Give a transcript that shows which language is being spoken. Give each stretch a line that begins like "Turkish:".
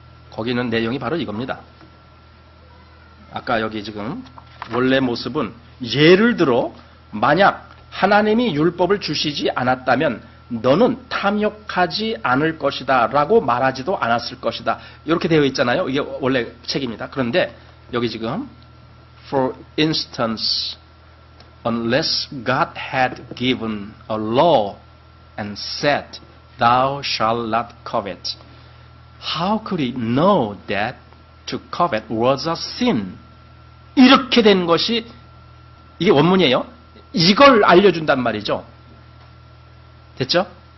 Korean: 거기는 내용이 바로 이겁니다. 아까 여기 지금 원래 모습은 예를 들어 만약 하나님이 율법을 주시지 않았다면 너는 탐욕하지 않을 것이다 라고 말하지도 않았을 것이다. 이렇게 되어 있잖아요. 이게 원래 책입니다. 그런데 여기 지금
English: For instance, unless God had given a law and said, Thou shalt not covet, how could he know that to covet was a sin?
Korean: 이렇게 된 것이 이게 원문이에요. 이걸 알려준단 말이죠. 됐죠?